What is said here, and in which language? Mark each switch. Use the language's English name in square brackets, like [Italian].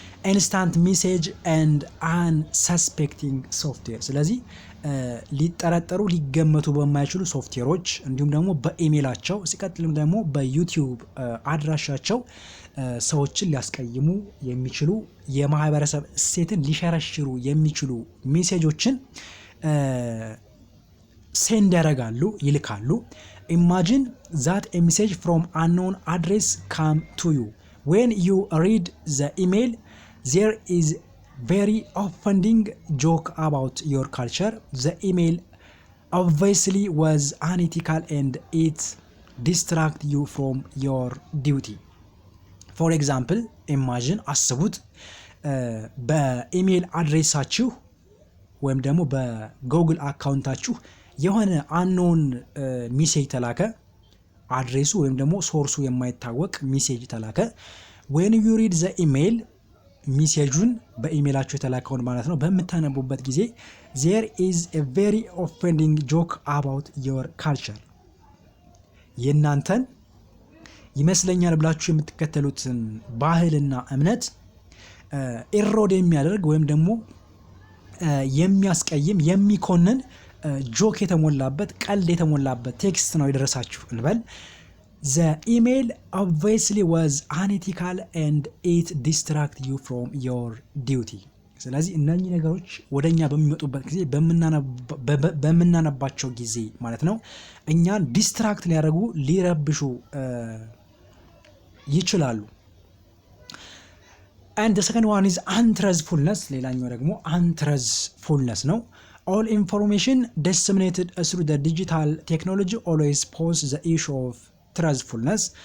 [English] ኢንስታንት ሜሴጅ ኤንድ አንሰስፔክቲንግ ሶፍትዌር። [Amharic] ስለዚህ ሊጠረጠሩ ሊገመቱ በማይችሉ ሶፍትዌሮች እንዲሁም ደግሞ በኢሜይላቸው ሲቀጥልም ደግሞ በዩቲዩብ አድራሻቸው ሰዎችን ሊያስቀይሙ የሚችሉ የማህበረሰብ እሴትን ሊሸረሽሩ የሚችሉ ሜሴጆችን ሴንድ ያደርጋሉ፣ ይልካሉ። [English] ኢማጂን ዛት ኤ ሜሴጅ ፍሮም አንኖን አድሬስ ካም ቱ ዩ ዌን ዩ ሪድ ዘ ኢሜይል there is very offending joke about your culture. The email obviously was unethical and it distract you from your duty. For example, imagine [Amharic] አስቡት በኢሜል አድሬሳችሁ ወይም ደግሞ በጉግል አካውንታችሁ የሆነ አንኖን ሚሴጅ ተላከ። አድሬሱ ወይም ደግሞ ሶርሱ የማይታወቅ ሚሴጅ ተላከ። [English] when you read the email [Amharic] ሚሴጁን በኢሜላችሁ የተላከውን ማለት ነው በምታነቡበት ጊዜ [English] there is a very offending joke about your culture [Amharic] የናንተን ይመስለኛል ብላችሁ የምትከተሉትን ባህልና እምነት ኢሮድ የሚያደርግ ወይም ደግሞ የሚያስቀይም የሚኮንን ጆክ የተሞላበት ቀልድ የተሞላበት ቴክስት ነው የደረሳችሁ እንበል። [English] The email obviously was unethical and it distract you from your duty. [Amharic] ስለዚህ እነኚህ ነገሮች ወደኛ በሚመጡበት ጊዜ በምናነባቸው ጊዜ ማለት ነው እኛን ዲስትራክት ሊያደርጉ ሊረብሹ ይችላሉ። [English] and the second one is untruthfulness [Amharic] ሌላኛው ደግሞ untruthfulness ነው። [English] all information disseminated through the digital technology always poses the issue of truthfulness.